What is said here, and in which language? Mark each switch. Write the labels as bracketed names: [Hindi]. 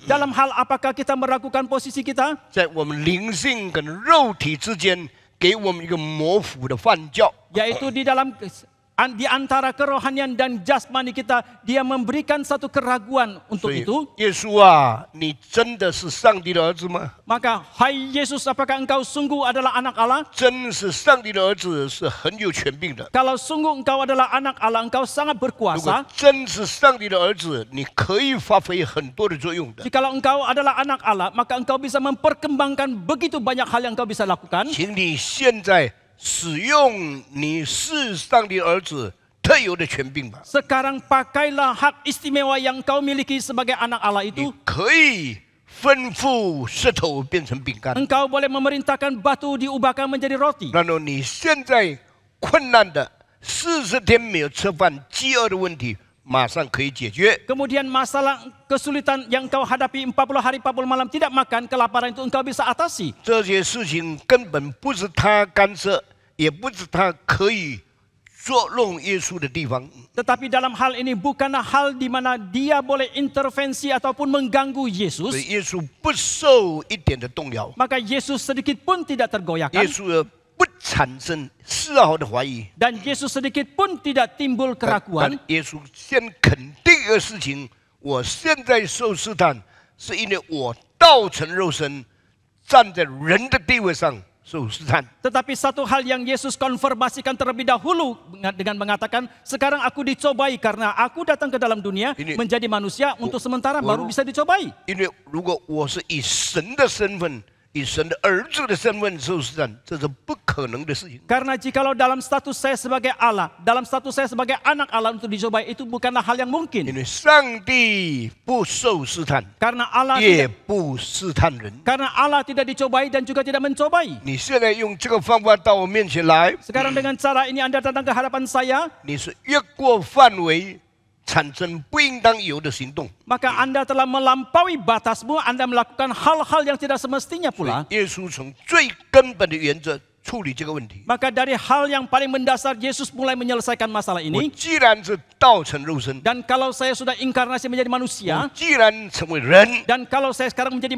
[Indonesian] Dalam hal apakah kita meragukan posisi kita? [Chinese] 在我们灵性跟肉体之间，给我们一个模糊的犯教。 [Indonesian] Yaitu di antara kerohanian dan jasmani kita, dia memberikan satu keraguan [Chinese] 所以 [Indonesian] itu. [Chinese] 耶稣啊，你真的是上帝的儿子吗？ [Indonesian] Maka, hai Yesus, apakah engkau sungguh adalah anak Allah? [Chinese] 真是上帝的儿子是很有权柄的。 [Indonesian] Kalau sungguh engkau adalah anak Allah, engkau sangat [Chinese] 如 [Indonesian] berkuasa. [Chinese] 果真是上帝的儿子，你可以发挥很多的作用的。 [Indonesian] Jikalau engkau adalah anak Allah, maka engkau bisa memperkembangkan begitu banyak hal yang engkau bisa lakukan. [Chinese] 请你现在使用你是上帝儿子特有的权柄吧。 [Indonesian] Sekarang pakailah hak istimewa yang kau miliki sebagai anak Allah [Chinese] 你 [Indonesian] itu. [Chinese] 可以吩咐石头变成饼干， [Indonesian] Engkau boleh memerintahkan batu diubahkan menjadi roti. [Chinese] 然后你现在困难的40天没有吃饭、饥饿的问题，马上可以解决。 [Indonesian] Kemudian masalah kesulitan yang kau hadapi 40 hari 40 malam tidak makan, kelaparan itu engkau bisa atasi. [Chinese] 这些事情根本不是他干涉，也不是他可以作弄耶稣的地方。 [Indonesian] Tetapi dalam hal ini bukanlah hal di mana dia boleh intervensi ataupun mengganggu [Chinese] 所 [Indonesian] Yesus. [Chinese] 以耶稣不受一点的动摇， [Indonesian] Maka Yesus sedikit pun tidak [Chinese] 耶 [Indonesian] tergoyahkan. [Chinese] 稣不产生丝毫的怀疑。 [Indonesian] Dan Yesus sedikit pun tidak timbul [Chinese] 但 [Indonesian] keraguan. [Chinese] 耶稣先肯定一个事情：我现在受试探，是因为我道成肉身，站在人的地位上受试探。 [Indonesian] Tetapi satu hal yang Yesus konfirmasikan terlebih dahulu dengan mengatakan, sekarang aku dicobai karena aku datang ke dalam dunia Ini- menjadi manusia untuk sementara baru bisa dicobai. [Chinese] 因为如果我是以神的身份、以神的儿子的身份受试探，这是不可能的事情。 [Indonesian] Karena jikalau dalam status saya sebagai Allah, dalam status saya sebagai anak Allah untuk dicobai, itu bukanlah hal yang [Chinese] 因 [Indonesian] mungkin. [Chinese] 为上帝不受试探， [Indonesian] Karena Allah [Chinese] 也 [Indonesian] tidak, [Chinese] 不试探人。 [Indonesian] karena Allah tidak dicobai dan juga tidak mencobai. [Chinese] 你现在用这个方法到我面前来， [Indonesian] Sekarang dengan cara ini Anda datang ke hadapan saya, [Chinese] 你是越过范围，产生不应当有的行动。 [Indonesian] maka Anda telah melampaui batasmu, Anda melakukan hal-hal yang tidak semestinya pula. [Chinese] 耶稣从最根本的原则处理这个问题。 [Indonesian] Maka dari hal yang paling mendasar, Yesus mulai menyelesaikan masalah ini. [Chinese] 既然是道成肉身， [Indonesian] Dan kalau saya sudah inkarnasi menjadi [Chinese] 我 [Indonesian] manusia, [Chinese] 既然成为人， [Indonesian] dan kalau saya sekarang menjadi